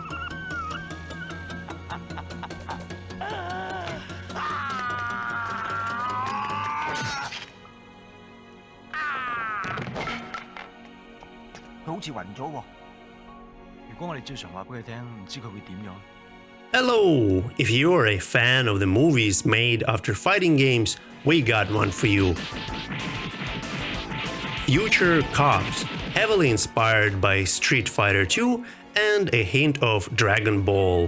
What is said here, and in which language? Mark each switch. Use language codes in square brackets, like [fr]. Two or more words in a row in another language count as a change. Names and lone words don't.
[yue] 佢好似暈咗喎。如果我哋照常話俾佢聽，唔知佢會點樣。 [en] Hello! If you're a fan of the movies made after fighting games, we got one for you. Future Cops, heavily inspired by Street Fighter 2 and a hint of Dragon Ball.